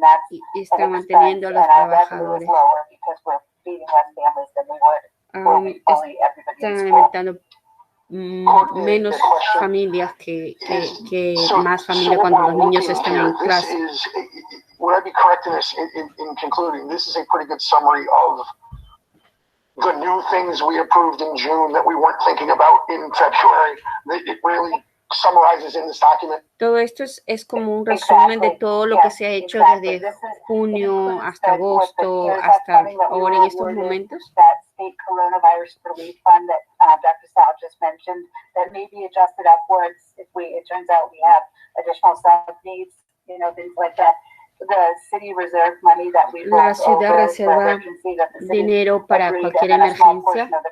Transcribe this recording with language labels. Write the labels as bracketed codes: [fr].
[es] Y están manteniendo a los trabajadores. Están alimentando menos familias que más familias cuando los niños están en clase. [en] Would I be correct in this, in concluding, this is a pretty good summary of the new things we approved in June that we weren't thinking about in February. It really summarizes in this document. [es] Todo esto es como un resumen de todo lo que se ha hecho desde junio hasta agosto hasta ahora en estos momentos. [en] State coronavirus relief fund that Dr. Sal just mentioned that may be adjusted upwards if it turns out we have additional sub needs, things like that. The city reserve money that we [es] La ciudad reserva dinero para cualquier emergencia.